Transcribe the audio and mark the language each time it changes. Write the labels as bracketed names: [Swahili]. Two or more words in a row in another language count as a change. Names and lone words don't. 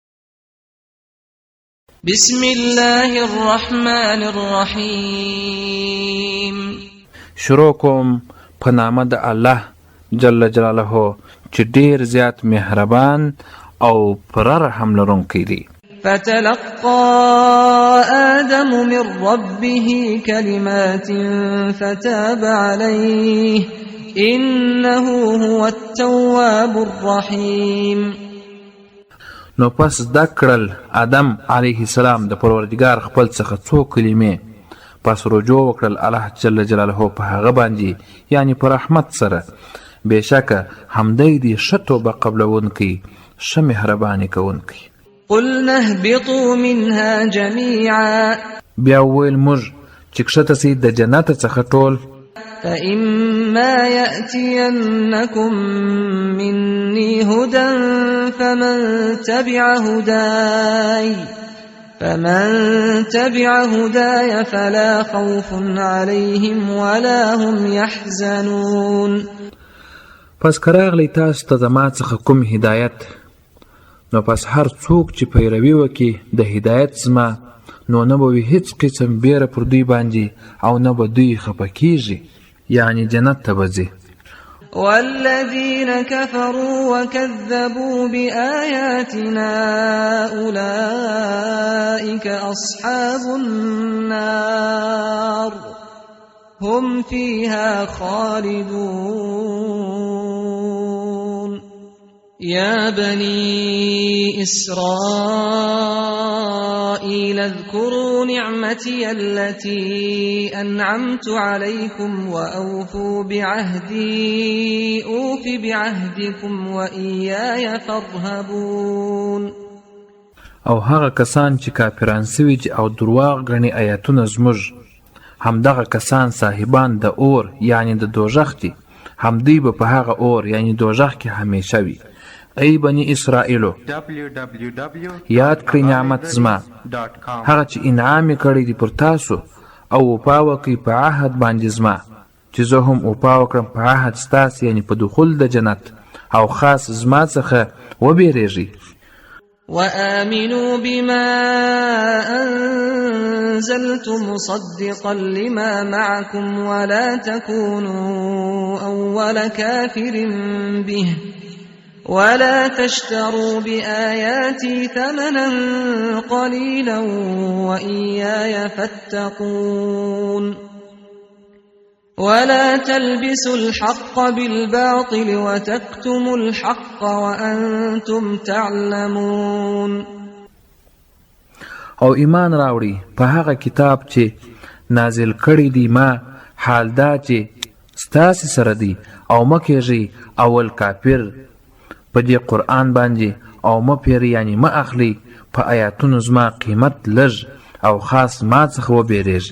[Arabic] بسم الله الرحمن الرحیم. [Pashto] شروع کوم په نامه د الله [Arabic] جل جلاله [Pashto] چې ډیر زیات مهربان او پر رحم لرونکی دی. [Arabic] فتلقى آدم من ربه كلمات فتاب عليه إنه هو التواب الرحيم. [Pashto] نو پس زده کړل آدم [Arabic] علیه السلام [Pashto] د پروردګار خپل څخه څو کلمې، پس رجوع وکړل الله [Arabic] جل جلاله [Pashto] په هغه باندې، یعنی په رحمت سره. بېشکه همدی دی ښه توبه قبلونکی، ښه مهرباني کوونکی. [Arabic] قلنا اهبطوا منها جميعا. [Pashto] بیا وویل موږ چې کښته سئ د جنت څخه ټول. [Arabic] فإما يأتينكم مني هدى فمن تبع هداي فلا خوف عليهم ولا هم يحزنون. [Pashto] پس که راغلی تاسو ته زما څخه کوم هدایت، نو پس هر څوک چې پیروي وکړي د هدایت زما، نو نه به وي هیڅ قسم بیره پر دوی باندې او نه به دوی خفه کیږي، یعنی جنت ته به ځي. [Arabic] والذين كفروا وكذبوا بآياتنا أولئك أصحاب النار هم فيها خالدون. يا بني إسرائيل اذكروا نعمتي التي أنعمت عليكم وأوفوا بعهدي أوف بعهدكم وإياي فارهبون. [Pashto] او هغه کسان چې کافران سوي او درواغ ګڼي آیاتونه زموږ، همدغه کسان صاحبان د اور یعنی د دوزخ دي، همدوی به په هغه اور یعنی دوزخ کې همیشه وي. ای بنی اسرائیلو، یاد کړئ نعمت زما، هغه چې انعام کړی دی پر تاسو، او وفا وکړئ په عهد باندې زما، چې زه هم وفا وکړم په عهد ستاسو، یعنی په دخول د جنت، او خاص زما څخه وبېرېږئ. [Arabic] وآمنوا بما أنزلت مصدقا لما معكم ولا تكونوا أول كافر به ولا تشتروا بآياتي ثمنا قليلا وإياي فاتقون. ولا تلبسوا الحق بالباطل وتكتموا الحق وأنتم تعلمون. [Pashto] او ایمان راوړي په هغه کتاب چې نازل کړی دی ما، حال دا چې ستاسې سره دی، او مه کېږئ اول کافر په دې قرآن باندې، او مه پیرئ یعنی مه اخلئ په آیاتونو زما قیمت لږ، او خاص ما څخه وبېرېږئ.